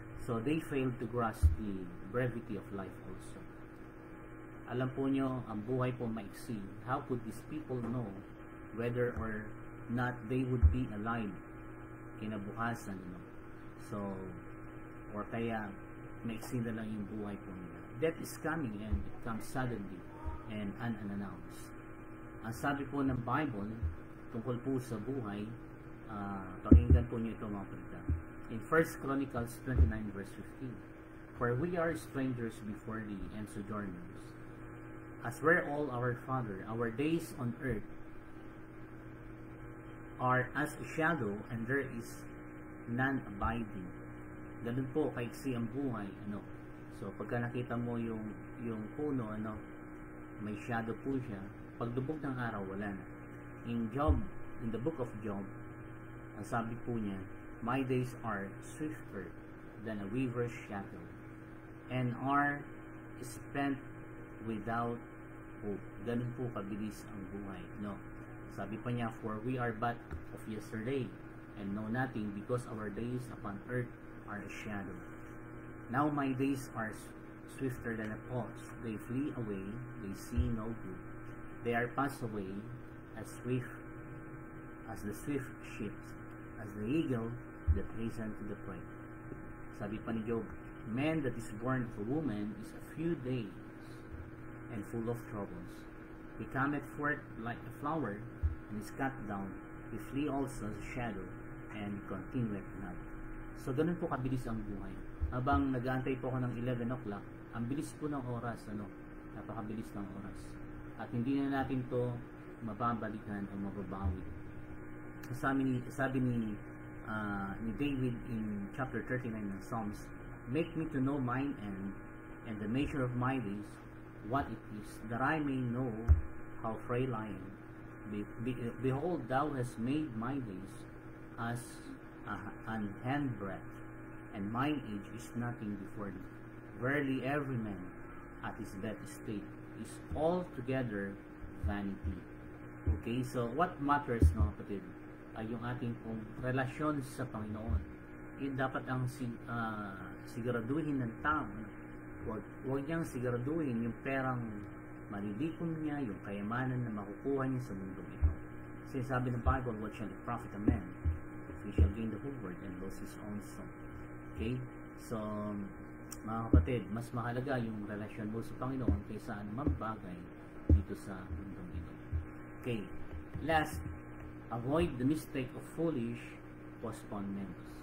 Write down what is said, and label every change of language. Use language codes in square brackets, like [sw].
[en] So, they failed to grasp the brevity of life also. [tl] Alam po nyo, ang buhay po maiksi. [en] How could these people know whether or not they would be alive [tl] kinabukasan? [en] No? [tl] So, or kaya maiksi na lang yung buhay po nila. [en] Death is coming and it comes suddenly and unannounced. [tl] Ang sabi po ng Bible tungkol po sa buhay, pakinggan po nyo ito mga kapatid. [en] In 1 Chronicles 29 verse 15, for we are strangers before thee and sojourners, as were all our father, our days on earth are as a shadow, and there is none abiding. [tl] Ganun po kaiksi ang buhay. So pagka nakita mo yung puno, may shadow po siya. Pagdubog ng araw, wala na. [en] In the book of Job, [tl] ang sabi po niya, [en] my days are swifter than a weaver's shadow, and are spent without hope. [tl] Ganun po kabilis ang buhay. Sabi pa niya, [en] for we are but of yesterday, and know nothing, because our days upon earth are a shadow. Now my days are swifter than a pulse. They flee away, they see no good. They are passed away as swift as the swift ships, as the eagle that hasten to the prey. [tl] Sabi pa ni Job, [en] man that is born of a woman is a few days and full of troubles. He cometh forth like a flower and is cut down. He flee also as a shadow and continueth not. [tl] So ganun po kabilis ang buhay. Habang nag-aantay po ako ng 11 o'clock, ang bilis po ng oras, napakabilis ng oras. At hindi na natin to mababalikan o mababawi. Sabi ni David [en] in chapter 39 ng Psalms, make me to know mine end and the measure of my days, what it is, that I may know how frail I am. Behold, thou hast made my days as an handbreadth, and mine age is nothing before thee. Verily every man at his bed estate is altogether vanity. [tl] Okay, [en] so what matters, [tl] no, kapatid, ay yung ating pong relasyon sa Panginoon. Yun dapat ang siguraduhin ng tao. Huwag niyang siguraduhin yung perang malilikom niya, yung kayamanan na makukuha niya sa mundong ito. Kasi sabi ng Bible, [en] what shall it profit a man if he shall gain the whole world and lose his own soul? Okay? [tl] So, mga kapatid, mas mahalaga yung relasyon mo sa Panginoon kaysa anumang bagay dito sa mundong ito. [en] Okay. Last, avoid the mistake of foolish postponements.